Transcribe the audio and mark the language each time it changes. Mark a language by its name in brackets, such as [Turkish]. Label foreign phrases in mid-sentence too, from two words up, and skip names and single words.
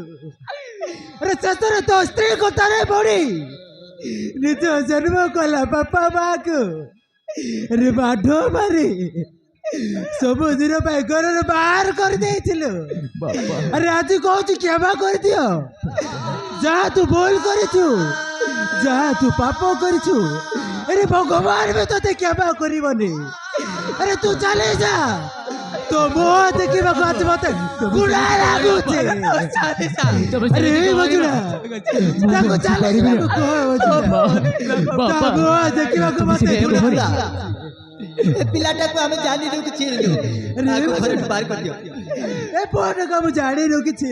[Odia] ଆରେ ଶେଷରେ ତୋ ସ୍ତ୍ରୀ କଥାରେ ପଡ଼ି ନିଜ ଜନ୍ମ କଲା ବାପା ମାକୁ ରେ ବାଢ ମାରି ସବୁଦିନ ପାଇଁ ଘରରୁ ବାହାର କରିଦେଇଥିଲୁ। ବାପା ଆରେ ଆଜି କହୁଛୁ କ୍ଷମା କରିଦିଅ। ଯାହା ତୁ ଭୁଲ କରିଛୁ, ଯାହା ତୁ ପାପ କରିଛୁ, ଆରେ ଭଗବାନ ବି ତୋତେ କ୍ଷମା କରିବନି। ଆରେ ତୁ ଚାଲେ ଯା। ତୋ ମୁହଁ देखिବାକୁ ଆଜି ମତେ ଗୁଡା ଲାଗୁଛି। ଆରେ ଏଇ ମଜୁରା ତାକୁ ଚାଲିଯିବାକୁ କହ ମଜୁରା। ତା ମୁହଁ ଦେଖିବାକୁ ମତେ ଗୁଡା। ଏ ପିଲାଟାକୁ ଆମେ ଜାଣିନୁ କିଛି ଘରଠୁ ବାହାର କରିଦିଅ। ଏ ପୁଅଟାକୁ ଆମେ ଜାଣିନୁ କିଛି।